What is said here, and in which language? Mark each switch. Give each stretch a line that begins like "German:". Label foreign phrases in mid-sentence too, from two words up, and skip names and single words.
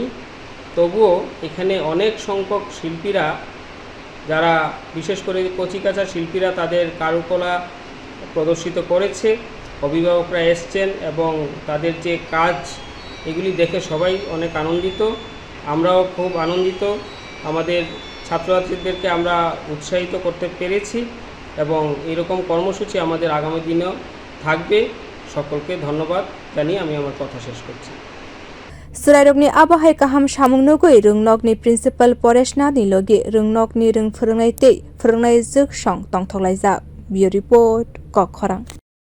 Bangla: তবুও এখানে অনেক সংখ্যক শিল্পীরা, যারা বিশেষ করে কচিকাঁচা শিল্পীরা তাদের কারুকলা প্রদর্শিত করেছে, অভিভাবকরা এসছেন এবং তাদের যে কাজ এগুলি দেখে সবাই অনেক আনন্দিত। আমরাও খুব আনন্দিত। আমাদের ছাত্রছাত্রীদেরকে আমরা উৎসাহিত করতে পেরেছি এবং এরকম কর্মসূচি আমাদের আগামী দিনেও থাকবে। সকলকে ধন্যবাদ জানিয়ে আমি আমার কথা শেষ করছি।
Kok Borok: Surairokni abahai kaham samung nugui rwngnokni principal Poreshnath ni logi rwngnokni rwng phwrwngnai tei phwrwngnai juk song tongthoklaijak.
English: Bureau report
Kok Borok: Kokkhorang।